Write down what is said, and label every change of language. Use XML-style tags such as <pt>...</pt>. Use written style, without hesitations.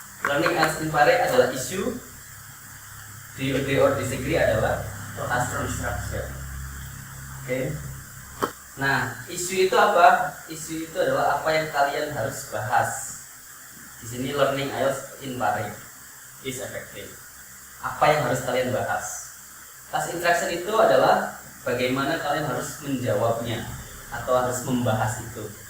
<en>Learning IELTS in Pare</en> <id>adalah isu.</id> <en>Do you agree or disagree adalah task instruction. Oke?</en> <id>Nah, isu itu apa? Isu itu adalah apa yang kalian harus bahas. Di sini</id> <en>learning IELTS in Pare is effective.</en> <id>Apa yang harus kalian bahas? Task instruction itu adalah bagaimana kalian harus menjawabnya atau harus membahas itu.</id>